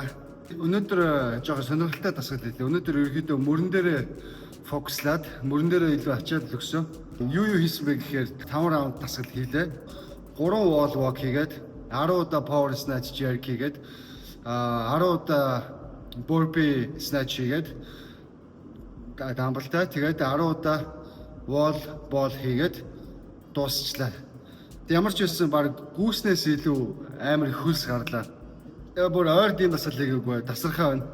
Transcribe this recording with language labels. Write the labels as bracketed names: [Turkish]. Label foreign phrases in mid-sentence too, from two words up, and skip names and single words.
[Mongolian] Өнөөдөр жоохон сонирхолтой дасгал хэлээ. Өнөөдөр ерөөхдөө мөрөн дээрээ фокуслаад мөрөн дээрээ илүү ачаал өгсөн. Юу хийсэн бэ гэхээр 5 раунд дасгал хийлээ. 3 [English] wall walk [Mongolian] хийгээд 10 удаа [English] power snatch jerk [Mongolian] хийгээд 10 удаа [English] burpee snatch [Mongolian] хийгээд дамбалтай тэгээд 10 удаа [English] wall ball [Mongolian] хийгээд дуусчлаа. Ямар ч байсан баг гүүснээс илүү амар их хөлс гарлаа. Бүр ойрд юм дасгал хийгээгүй тасархаа байна.